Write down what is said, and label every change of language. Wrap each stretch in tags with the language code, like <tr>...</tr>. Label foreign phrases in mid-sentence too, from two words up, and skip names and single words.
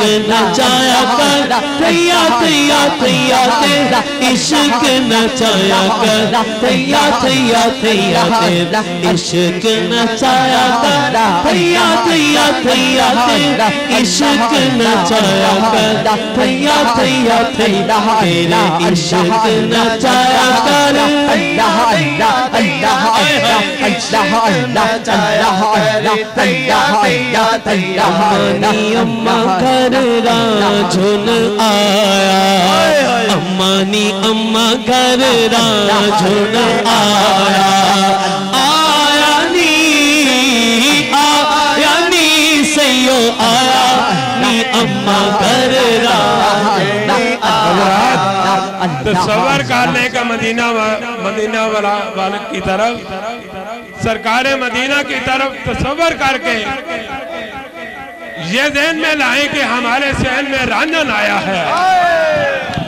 <pa>ਨਚਾਇਆ ਕਰ ਥੱਈਆ ਥੱਈਆ ਥੱਈਆ, ਤੇਰਾ ਇਸ਼ਕ ਨਚਾਇਆ ਕਰ ਥੱਈਆ ਥੱਈਆ ਥੱਈਆ, ਤੇਰਾ ਇਸ਼ਕ ਨਚਾਇਆ ਕਰ ਥੱਈਆ ਥੱਈਆ ਥੱਈਆ, ਤੇਰਾ ਇਸ਼ਕ ਨਚਾਇਆ ਕਰ ਥੱਈਆ ਥੱਈਆ ਥੱਈਆ, ਤੇਰਾ ਇਸ਼ਕ ਨਚਾਇਆ ਕਰ ਥੱਈਆ ਥੱਈਆ ਥੱਈਆ, ਥੱਈਆ ਥੱਈਆ ਥੱਈਆ, ਅੰਮਾਨੀ ਅੰਮਾ ਘਰ ਰਾਜੁਨ ਆਇਆ, ਅੰਮਾਨੀ ਅੰਮਾ ਘਰ ਰਾਜੁਨ ਆਇਆ, ਆਇਆ ਨੀ ਸਈਓ ਆਇਆ ਨੀ ਅੰਮਾ ਘਰ</pa> <hi>तस्वर करने का मदीना वाले की तरफ, सरकार मदीना की तरफ तस्वर करके ये ज़हन में लाए कि हमारे शहर में रांझन आया है।</hi>